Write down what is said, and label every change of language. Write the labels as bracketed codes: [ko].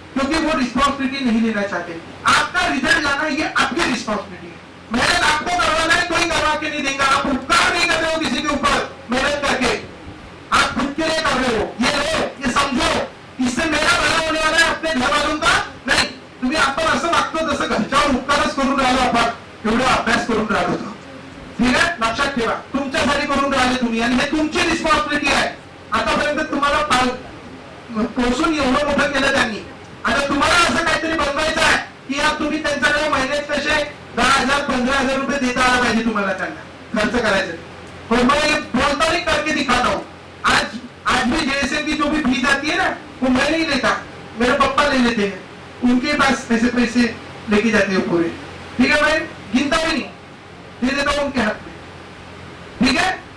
[hi] क्योंकि वो रिस्पॉन्सिबिलिटी नहीं लेना चाहते। आपका रिजल्ट लाना ये आपकी रिस्पॉन्सिबिलिटी है, मेहनत आपको करवाना है, कोई करवा के नहीं देगा। आप उपकार नहीं कर रहे हो किसी के ऊपर मेहनत करके, आप खुद के लिए कर रहे हो। ये लो, ये समझो, इससे मेरा भला होने वाला है, अपने घर वालों का नाही। [mr] तुम्ही आपण असं वागतो जसं घरच्यावर उपकारच करून राहिलो, आपण एवढा अभ्यास करून राहिलो होतो, ठीक आहे? लक्षात ठेवा, तुमच्यासाठी करून राहिले तुम्ही, आणि हे तुमची रिस्पॉन्सिबिलिटी आहे। आतापर्यंत तुम्हाला पोहोचून एवढं मोठं केलं त्यांनी, आता तुम्हाला असं काहीतरी बनवायचं आहे की यार तुम्ही त्यांच्याकडे महिन्यात कसे 10,000 15,000 रुपये देता आला पाहिजे तुम्हाला, त्यांना खर्च करायचं। [hi] और मैं बोलता नहीं करके दिखाता हूँ। आज भी जेएसएम की जो भी फीस आती है ना, वो मैं नहीं लेता, मेरे पापा ले लेते हैं, उनके पास पैसे लेके जाते हैं पूरे, ठीक है? मैं गिनता भी नहीं, दे देता हूँ उनके हाथ में, ठीक है?